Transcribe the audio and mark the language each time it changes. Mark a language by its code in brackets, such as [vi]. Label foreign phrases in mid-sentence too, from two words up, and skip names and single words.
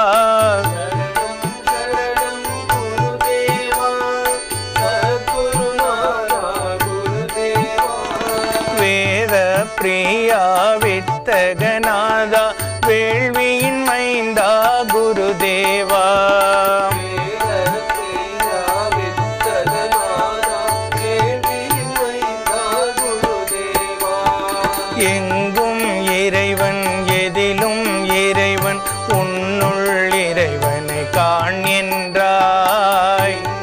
[sa] शरणं गुरुदेवा सद्गुरुनादा गुरुदेवा वेद प्रिया वित्तगनादा [ta] வேள்வியின் மைந்தா [sa] गुरुदेवा [ta] எங்கும் இறைவன் எதிலும் இறைவன் உன்னுள் இறைவனை காண் என்றாய்